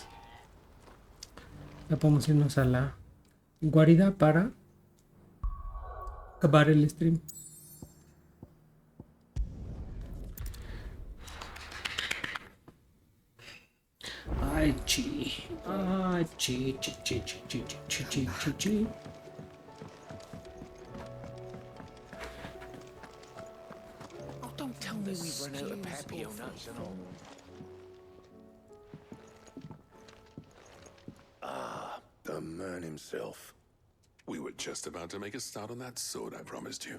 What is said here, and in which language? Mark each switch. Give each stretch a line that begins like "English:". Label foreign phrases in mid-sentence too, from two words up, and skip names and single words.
Spanish: ya podemos irnos a la guarida para acabar el stream. Ay, chi. Ay, chi, chi, chi, chi, chi, chi, chi, chi, chi.
English: Oh, don't tell me we've run out of papio nuts and all. The man himself. We were just about to make a start on that sword I promised you.